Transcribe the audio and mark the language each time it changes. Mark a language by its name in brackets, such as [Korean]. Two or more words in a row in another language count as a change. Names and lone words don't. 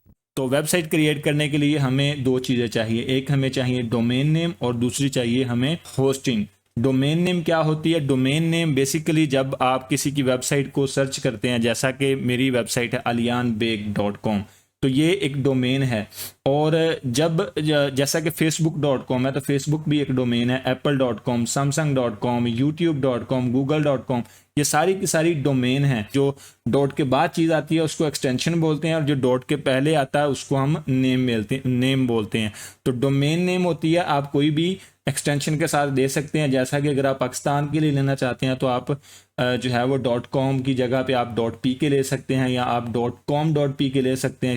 [Hindi] तो वेबसाइट क्रिएट करने के लिए हमें दो चीज़ें चाहिए, एक हमें चाहिए [English] domain name [Hindi] और दूसरी चाहिए हमें होस्टिंग। [English] domain name [Hindi] क्या होती है? [English] domain name [Hindi] बेसिकली जब आप किसी की वेबसाइट को सर्च करते हैं, जैसा कि मेरी वेबसाइट है aliyanbeg.com, तो ये एक डोमेन है। और जब जैसा कि facebook.com है तो फेसबुक भी एक डोमेन है, apple.com, samsung.com, youtube.com, google.com, ये सारी की सारी डोमेन है। जो डॉट के बाद चीज़ आती है उसको एक्सटेंशन बोलते हैं और जो डॉट के पहले आता है उसको हम नेम बोलते हैं। तो [English] domain name [Hindi] होती है, आप कोई भी एक्सटेंशन के साथ दे सकते हैं। जैसा कि अगर आप पाकिस्तान के लिए लेना चाहते हैं तो आप जो है वो .com की जगह पे आप .pk ले सकते हैं, या आप .com.pk ले सकते हैं।